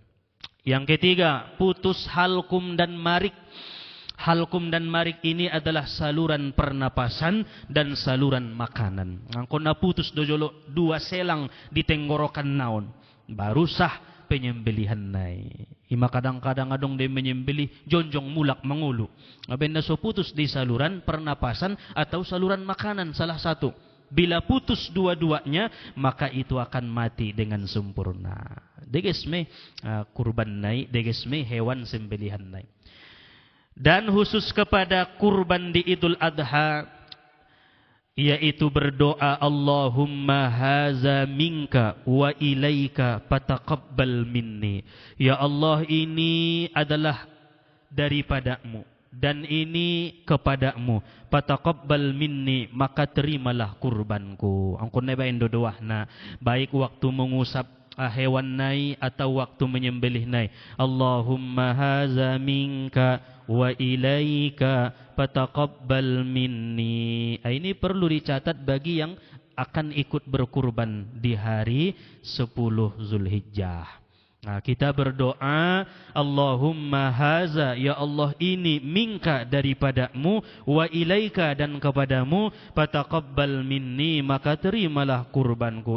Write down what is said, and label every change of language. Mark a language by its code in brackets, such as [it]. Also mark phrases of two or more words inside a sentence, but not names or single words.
[id] Yang ketiga, putus halkum dan marik. Halkum dan marik ini adalah saluran pernapasan dan saluran makanan. Ngangkona putus dojolo dua selang di tenggorokan naon, baru sah penyembelihan nai. [btm] Ima kadang-kadang adong dia menyembelih jonjong mulak mengulu. Abenda so [id] putus di saluran pernapasan atau saluran makanan salah satu. Bila putus dua-duanya, maka itu akan mati dengan sempurna. [btm] Degesme kurban nai, degesme hewan sembelihan nai. [id] Dan khusus kepada kurban di Idul Adha, yaitu berdoa [ar] اللهم هذا منك وإليك فتقبل مني. [id] Ya Allah, ini adalah daripadamu dan ini kepadamu, [ar] فتقبل مني, [id] maka terimalah kurbanku. [btm] Angkun bain dodoahna, [id] baik waktu mengusap hewan nai atau waktu menyembelih nai. [ar] اللهم هذا منك وإليك فتقبل مني. [id] Ini perlu dicatat bagi yang akan ikut berkurban di hari 10 Zulhijjah. Nah, kita berdoa [ar] اللهم هذا, [id] ya Allah ini, minka daripadamu, [ar] وإليك [id] dan kepadamu, [ar] فتقبل مني, [id] maka terimalah kurbanku.